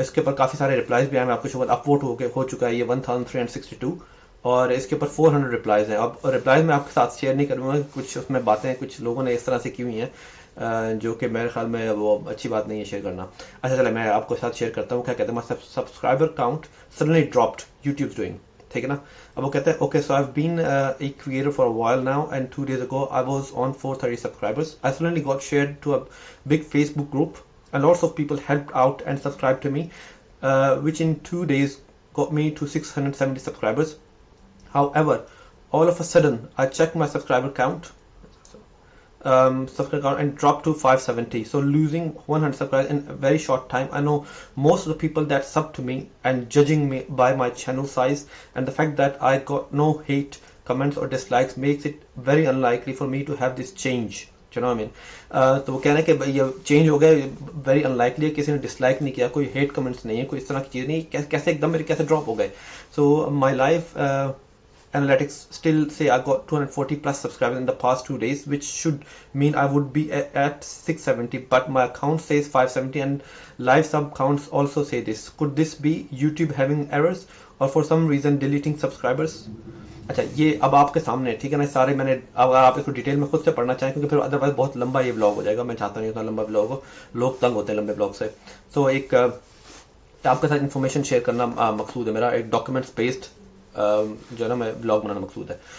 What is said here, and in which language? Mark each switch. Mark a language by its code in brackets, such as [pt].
[hi] इसके ऊपर काफ़ी सारे रिप्लाइज भी आए, मैं आपको शुगर अपवोट हो चुका है ये 1362 और इसके ऊपर 400 रिप्लाइज हैं। अब रिप्लाइज मैं आपके साथ शेयर नहीं करूँगा, कुछ उसमें बातें कुछ लोगों ने इस तरह से की हुई हैं जो कि मेरे ख्याल में वो अच्छी बात नहीं है शेयर करना। अच्छा चले मैं आपको साथ शेयर करता हूँ। क्या कहते हैं, [en] subscriber count suddenly dropped YouTube doing, [hi] ठीक है ना। अब वो कहते हैं [en] Okay so I have been a creator for a while now and 2 days ago I was on 430 subscribers. I suddenly got shared to a big Facebook group and lots of people helped out and subscribed to me, which in 2 days got me to 670 subscribers. However, all of a sudden I checked my subscriber count and dropped to 570, so losing 100 subscribers in a very short time. I know most of the people that sub to me and judging me by my channel size, and the fact that I got no hate comments or dislikes makes it very unlikely for me to have this change. You know what I mean? [hi] तो वो कह रहे हैं कि ये change हो गया, very unlikely है, किसी ने डिसलाइक नहीं किया, कोई हेट कमेंट्स नहीं है, कोई इस तरह की चीज़ नहीं, कैसे एकदम मेरे कैसे ड्रॉप हो गए। [en] So my life analytics still say I got 240 plus subscribers in the past 2 days, which should mean I would be at 670, but my account says 570 and live sub counts also say this. Could this be YouTube having errors or for some reason deleting subscribers? [hi] अच्छा ये अब आपके सामने, ठीक है ना, सारे मैंने, अगर आप इसको डिटेल में खुद से पढ़ना चाहें क्योंकि फिर अदरवाइज बहुत लंबा ये ब्लॉग हो जाएगा, मैं चाहता नहीं उतना लंबा ब्लॉग हो, लोग तंग होते हैं लंबे ब्लॉग से। तो एक आपके साथ इन्फॉर्मेशन शेयर करना मकसूद है मेरा, एक डॉक्यूमेंट्स बेस्ड जो है ना मैं ब्लॉग बनाना मकसूद है।